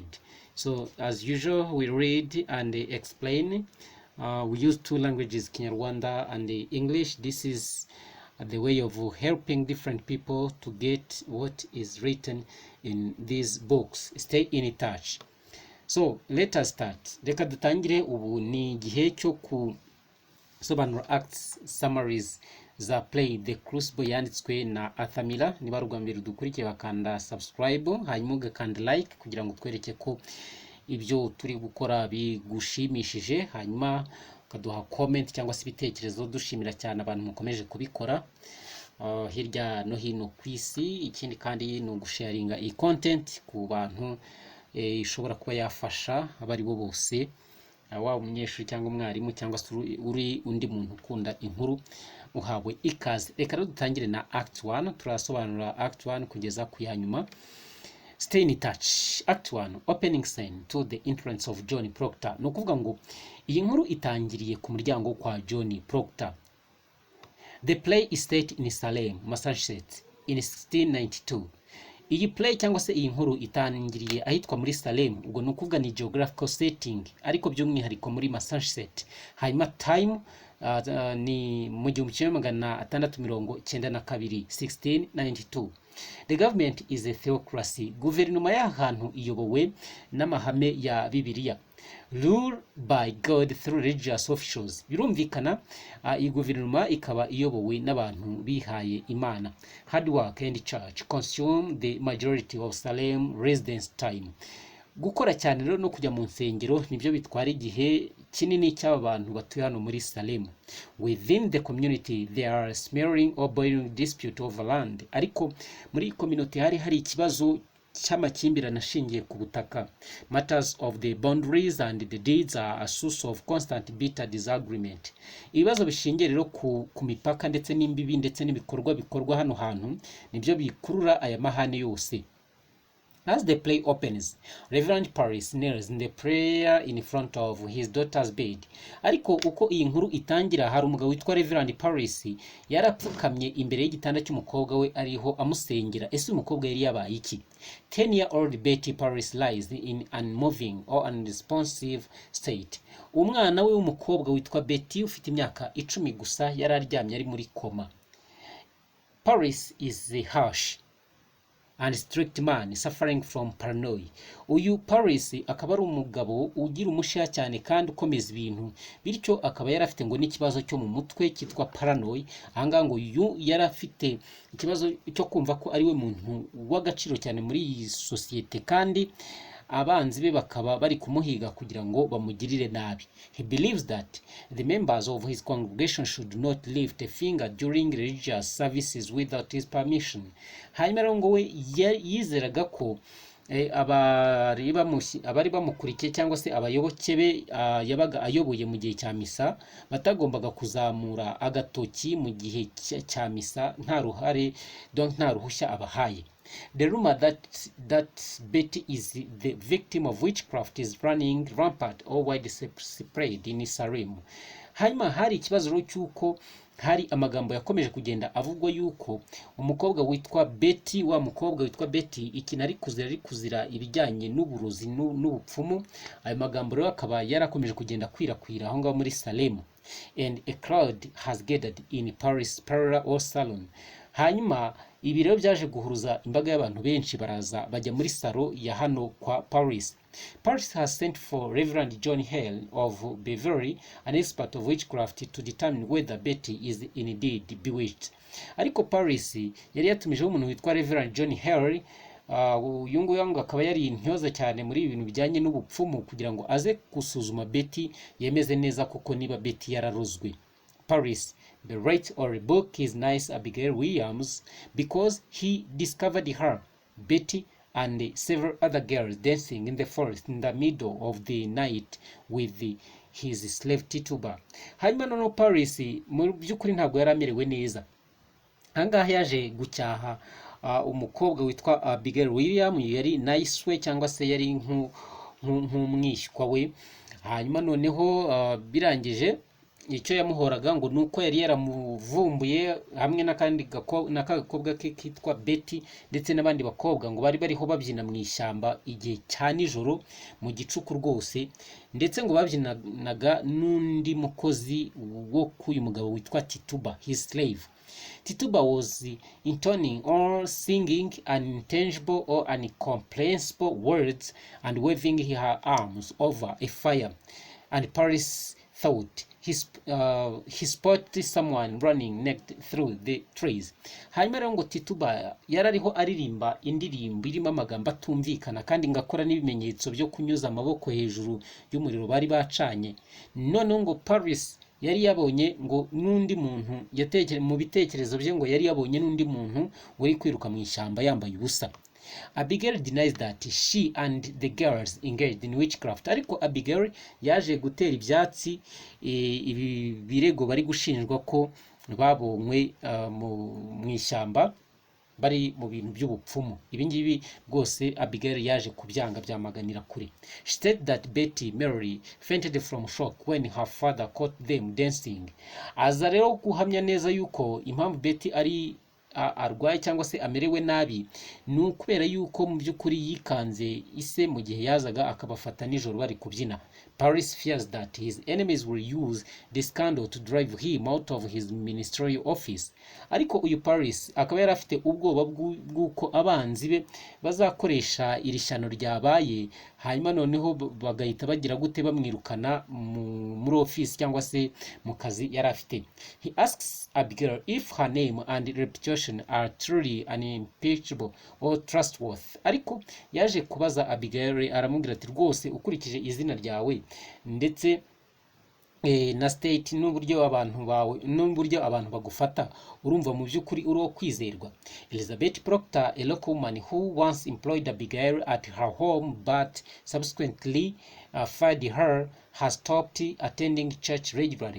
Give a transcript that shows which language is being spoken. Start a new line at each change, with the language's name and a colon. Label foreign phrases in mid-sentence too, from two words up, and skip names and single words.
English: So as usual, we read and explain. We use two languages, Kinyarwanda and English. This is the way of helping different people to get what is written in these books. Stay in touch. So let us start.
Kinyarwanda: Reka dutangire. Ubu ni igihe cyo kusobanura
English: acts summaries
Kinyarwanda: za play The Crucible yanditswe na Arthur Miller. Niba ari ubwa mbere dukurikiye bakanda subscribe, hanyuma ugakanda like kugira ngo twereke ko ibyo turi gukora bigushimishije, hanyuma ukaduha comment cyangwa se ibitekerezo. Dushimira cyane abantu mukomeje kubikora hirya no hino ku isi. Ikindi kandi ni ugusharinga iyi content ku bantu ishobora kuba yafasha abari bo bose, waba umunyeshuri cyangwa umwarimu cyangwa se uri undi muntu ukunda inkuru, uhawe ikaze. Reka rero dutangire na act 1. turasobanura act 1 kugeza ku ya nyuma. Stay in touch.
English: Act 1, opening scene to the entrance of John Proctor.
Kinyarwanda: No kuvuga ngo iyi nkuru itangiriye ku muryango kwa John Proctor.
English: The play is set in Salem, Massachusetts in 1692.
Kinyarwanda: Iyi play cyangwa se iyi nkuru itangiriye ahitwa muri Salem. Ubwo no kuvuga ni
English: geographical setting,
Kinyarwanda: ariko by'umwihariko muri Massachusetts. Hanyuma time ni mu 1692, 1692.
English: The government is a theocracy.
Kinyarwanda: Guverinoma y'ahantu iyobowe n'amahame ya Bibiliya.
English: Rule by God through religious officials.
Kinyarwanda: Birumvikana iyi guverinoma ikaba iyobowe n'abantu bihaye Imana.
English: Hard work and church consume the majority of Salem residents' time.
Kinyarwanda: Gukora cyane rero no kujya mu nsengero nibyo bitwara igihe kinini cy'aba bantu batuye hano muri Salem.
English: Within the community there are smearing or boiling dispute over land.
Kinyarwanda: Ariko muri community hari ikibazo cy'amakimbirane ashingiye ku butaka.
English: Matters of the boundaries and the deeds are a source of constant bitter disagreement.
Kinyarwanda: Ibibazo bishingiye rero ku mipaka ndetse n'imbibi ndetse n'ibikorwa bikorwa hano hantu nibyo bikurura aya mahane yose.
English: As the play opens, Reverend Paris kneels in the prayer in front of his daughter's bed.
Kinyarwanda: Ariko uko iyi nkuru itangira, hari umugabo witwa Reverend Paris yarapfukamye imbere y'igitanda cy'umukobwa we ariho amusengera. Ese umukobwa yari yabaye iki?
English: 10-year-old Betty Paris lies in unmoving or unresponsive state.
Kinyarwanda: Umwana we w'umukobwa witwa Betty ufite imyaka 10 gusa yari aryamye ari muri koma.
English: Paris is a harsh and strict man suffering from paranoia.
Kinyarwanda: Uyu Paris akaba ari umugabo ugira umusha cyane kandi ukomeza ibintu, bityo akaba yarafite ngo n'ikibazo cyo mu mutwe cyitwa paranoia. Ahanga ngo uyu yarafite ikibazo cyo kumva ko ari we muntu w'agaciro cyane muri iyi societe, kandi abanzi be bakaba bari kumuhiga kugira ngo bamugirire nabi.
English: He believes that the members of his congregation should not lift a finger during religious services without his permission.
Kinyarwanda: Hanyuma rero ngo we yizeraga ko abari bamukurikiye cyangwa se abayoboke be yabaga ayoboye mu gihe cya misa batagombaga kuzamura agatoki mu gihe cya misa nta ruhushya abahaye.
English: The rumor that Betty is the victim of witchcraft is running rampant or widespread in Salem.
Kinyarwanda: Hanyuma hari ikibazo cy'uko hari amagambo yakomeje kugenda avugwa yuko umukobwa witwa Betty, wa mukobwa witwa Betty ikintu ari kuzira ibijyanye n'uburozi n'ubupfumu. Ayo magambo rero akaba yarakomeje kugenda kwirakwira aho ngaho muri Salem,
English: and a crowd has gathered in Paris parlor or salon.
Kinyarwanda: Hanyuma ibi rero byaje guhuruza imbaga y'abantu benshi, baraza bajya muri salo ya hano kwa Paris.
English: Paris has sent for Reverend John Hale of Beverly, an expert of witchcraft, to determine whether Betty is indeed bewitched.
Kinyarwanda: Ariko Paris yari yatumijeho umuntu witwa Reverend John Hale. Uyu nguyu akaba yari intyoza cyane muri ibintu bijyanye n'ubupfumu kugira ngo aze gusuzuma Betty yemeze neza kuko niba Betty yararozwe.
English: Paris, the writer of a book is Nice Abigail Williams because he discovered her, Betty, and several other girls dancing in the forest in the middle of the night with his slave Tituba.
Kinyarwanda: Hanyuma noneho Paris mu by'ukuri ntabwo yari amerewe neza. Ahangaha yaje gucyaha umukobwa witwa Abigail Williams, yari Nice we cyangwa se yari nk'umwishywa we. Hanyuma noneho birangije icyo yamuhoraga ngo nuko yari yaramuvumbuye hamwe n'akagakobwa ke kitwa Betty ndetse n'abandi bakobwa ngo bari bariho babyina mu ishyamba igihe cya nijoro mu gicuku rwose, ndetse ngo babyinaga n'undi mukozi wo k'uyu mugabo witwa Tituba,
English: his slave. Tituba was intoning or singing unintelligible or incomprehensible words and waving her arms over a fire, and Paris thought he spotted someone running naked through the trees.
Kinyarwanda: Hanyuma rero ngo Tituba yarariho aririmba indirimbo irimo amagambo atumvikana kandi ngakora n'ibimenyetso byo kunyuza amaboko hejuru y'umuriro bari bacanye. None ngo Paris yari yabonye ngo n'undi muntu mu bitekerezo bye ngo yari yabonye n'undi muntu uri kwiruka mu ishyamba yambaye ubusa.
English: Abigail denies that she and the girls engaged in witchcraft.
Kinyarwanda: Ariko Abigail yaje gutera ibyatsi ibi birego bari gushinjwa ko babonywe mu ishyamba bari mu bintu by'ubupfumu. Ibi ngibi rwose Abigail yaje kubyanga byamaganira kure.
English: She said that Betty merely fainted from shock when her father caught them dancing.
Kinyarwanda: Aza rero guhamya neza yuko impamvu Betty ari arwaye cyangwa se amerewe nabi ni ukubera yuko mu by'ukuri yikanze ise mu gihe yazaga akabafata nijoro bari kubyina.
English: Paris fears that his enemies will use the scandal to drive him out of his ministerial office.
Kinyarwanda: Ariko uyu Paris akaba yari afite ubwoba bw'uko abanzi be bazakoresha iri shyano ryabaye hanyuma noneho bagahita bagira gute bamwirukana muri office cyangwa se mu kazi yari afite.
English: He asks Abigail if her name and reputation are truly unimpeachable or trustworthy.
Kinyarwanda: Ariko yaje kubaza Abigail aramubwira ati rwose ukurikije izina ryawe ndetse na state n'uburyo abantu bagufata urumva mu by'ukuri uro kwizerwa.
English: Elizabeth Proctor, a local woman who once employed Abigail at her home but subsequently fired her, has stopped attending church regularly.